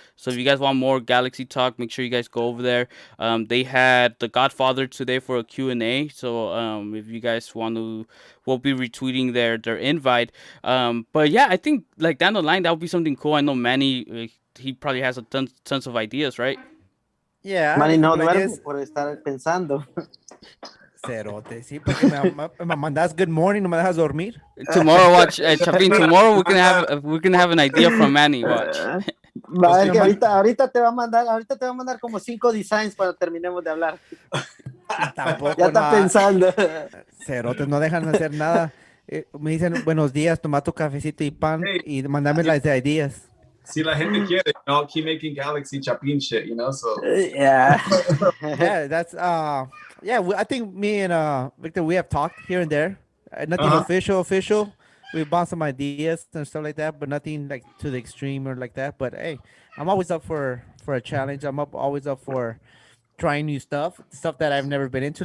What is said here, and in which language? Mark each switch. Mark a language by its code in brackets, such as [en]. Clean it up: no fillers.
[en] So if you guys want more Galaxy talk, make sure you guys go over there. They had the Godfather today for a Q&A. So if you guys want to, we'll be retweeting their invite. But yeah, I think like down the line, that would be something cool. I know Manny, he probably has tons of ideas, right? Yeah. [es] Manny no duerme por estar pensando. Cerote, sí, porque me mandas [en] good morning, [es] no me dejas dormir. [en] Tomorrow, watch, Chapin, tomorrow we can have an idea from Manny, watch. [es] Vale, que ahorita te va a mandar como 5 designs cuando terminemos de hablar. Tampoco, ya está pensando. Cerotes no dejan de hacer nada. Me dicen buenos días, toma tu cafecito y pan y mandame las ideas. Si la gente quiere, [en] I'll keep making Galaxy Chapin shit, so. Yeah. Yeah, that's I think me and Victor, we have talked here and there. Nothing official. We bounced some ideas and stuff like that, but nothing like to the extreme or like that. But hey, I'm always up for a challenge. I'm always up for trying new stuff that I've never been into.